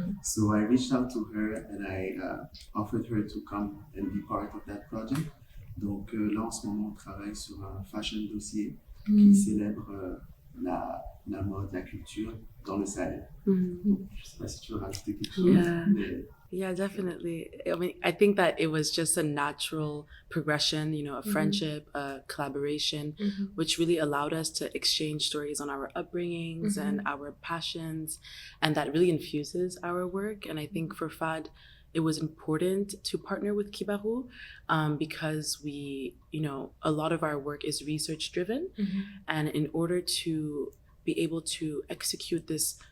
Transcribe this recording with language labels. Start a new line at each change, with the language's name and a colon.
English: So I reached out to her and I offered her to come and be part of that project.
French: Donc là, en ce moment, on travaille sur un fashion dossier qui célèbre la mode, la culture dans le Sahel. Donc, je ne sais pas si tu veux rajouter quelque chose.
English: Yeah, definitely. I mean, I think that it was just a natural progression, a friendship, a collaboration, which really allowed us to exchange stories on our upbringings and our passions, and that really infuses our work. And I think for FAD, it was important to partner with Kibaru because a lot of our work is research driven. And in order to be able to execute this